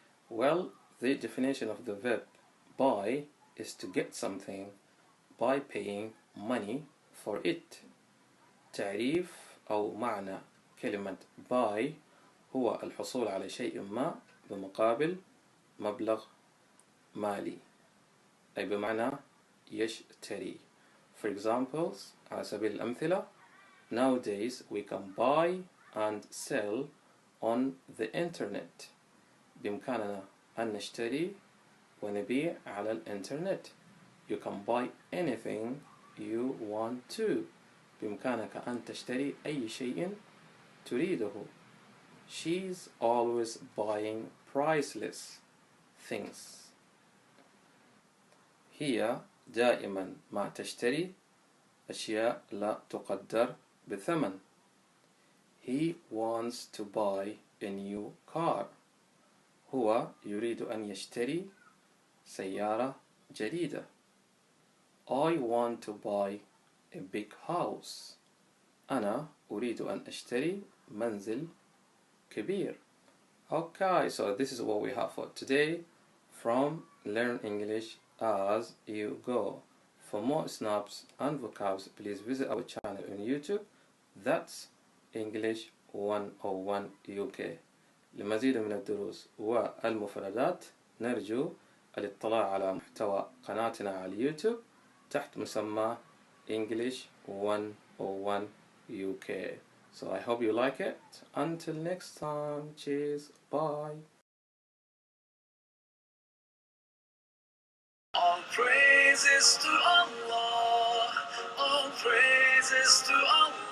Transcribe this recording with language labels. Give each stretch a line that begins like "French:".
English: Well, the definition of the verb buy is to get something by paying money for it.
Arabic: تعريف أو معنى كلمة buy هو الحصول على شيء ما بمقابل مبلغ مالي, أي بمعنى يشتري.
English: For examples,
Arabic: على سبيل الأمثلة,
English: nowadays we can buy and sell on the internet.
Arabic: بإمكاننا أن نشتري ونبيع على الإنترنت.
English: You can buy anything you want to.
Arabic: بإمكانك أن تشتري أي شيء تريده.
English: She's always buying priceless things.
Arabic: هي دائما ما تشتري أشياء لا تقدر بثمن.
English: He wants to buy a new car.
Arabic: هو يريد أن يشتري سيارة جديدة.
English: I want to buy a big house.
Arabic: أنا أريد أن أشتري منزل كبير.
English: Okay, so this is what we have for today from Learn English as You Go. For more snaps and vocabs, please visit our channel on YouTube. That's English 101 UK.
Arabic: لمزيد من الدروس والمفردات نرجو الاطلاع على محتوى قناتنا على اليوتيوب تحت مسمى English 101 UK.
English: So I hope you like it. Until next time, cheers, bye. All praises to Allah, all praises to Allah.